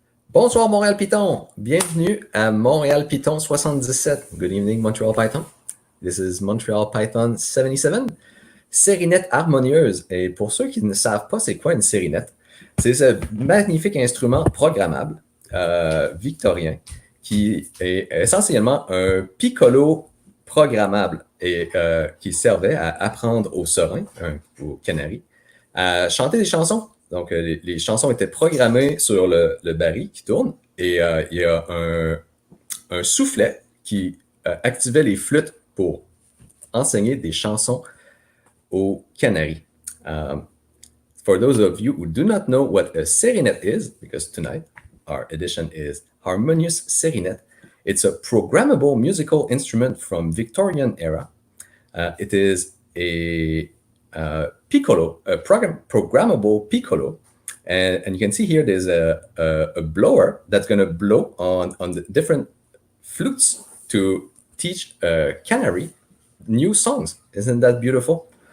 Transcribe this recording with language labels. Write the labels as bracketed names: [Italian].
[French] Bonsoir Montréal-Python, bienvenue à Montréal-Python 77. [English] Good evening Montreal-Python. This is Montreal-Python 77. [French] Serinette harmonieuse. Et pour ceux qui ne savent pas c'est quoi une sérinette, c'est ce magnifique instrument programmable victorien qui est essentiellement un piccolo programmable et qui servait à apprendre aux serins, aux canaris, à chanter des chansons. Donc, les chansons étaient programmées sur le baril qui tourne et il y a un soufflet qui activait les flûtes pour enseigner des chansons aux canaris. [English] For those of you who do not know what a Serinette is, because tonight our edition is Harmonieuse Serinette, it's a programmable musical instrument from Victorian era. It is a piccolo, a programmable piccolo, and you can see here there's a blower that's going to blow on the different flutes to teach canary new songs. Isn't that beautiful?